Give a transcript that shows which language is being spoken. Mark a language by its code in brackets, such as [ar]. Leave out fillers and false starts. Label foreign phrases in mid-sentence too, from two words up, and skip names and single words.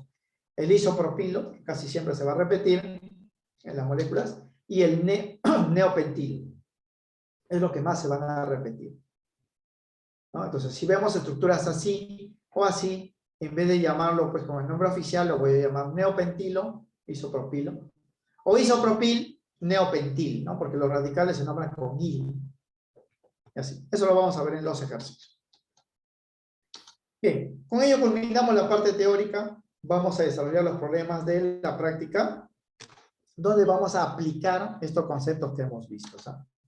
[es] El isopropilo, que casi siempre se va a repetir en las moléculas, y el neopentilo. Es lo que más se van a repetir, ¿no? Entonces, si vemos estructuras así o así, en vez de llamarlo pues con el nombre oficial, lo voy a llamar neopentilo, isopropilo, o isopropil, neopentil, ¿no? Porque los radicales se nombran con il. Y así. Eso lo vamos a ver en los ejercicios. Bien, con ello culminamos la parte teórica. Vamos a desarrollar los problemas de la práctica, donde vamos a aplicar estos conceptos que hemos visto, ¿sabes?